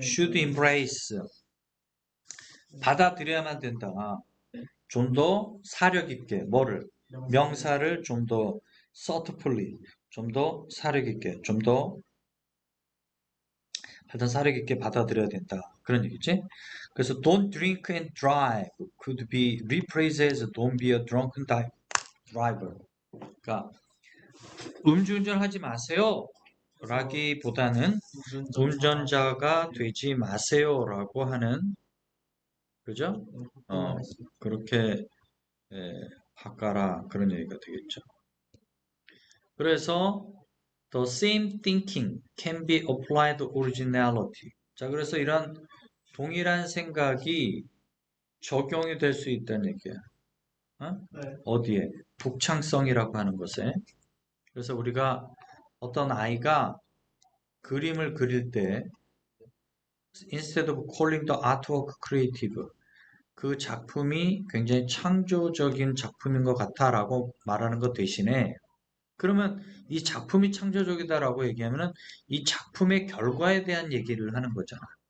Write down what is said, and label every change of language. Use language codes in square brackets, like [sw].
[en] should embrace. [ko] 받아들여야만 된다. 네. 좀 더 사력 있게. 뭐를? 명사를 좀 더 thoughtfully. 좀 더 사력 있게. 좀 더 하여튼 사력 있게 받아들여야 된다. 그런 얘기지. 그래서 [en] don't drink and drive could be rephrased as don't be a drunken driver. [ko] 그러니까 음주운전 하지 마세요. 라기보다는 운전자가 되지 마세요라고 하는 그죠? 그렇게 바꿔라 그런 얘기가 되겠죠. 그래서 [en] the same thinking can be applied to originality. [ko] 자, 그래서 이런 동일한 생각이 적용이 될 수 있다는 얘기야. 네. 어디에? 독창성이라고 하는 것에. 그래서 우리가 어떤 아이가 그림을 그릴 때 [en] instead of calling the artwork creative [ko] 그 작품이 굉장히 창조적인 작품인 것 같아라고 말하는 것 대신에 그러면 이 작품이 창조적이다라고 얘기하면은 이 작품의 결과에 대한 얘기를 하는 거잖아.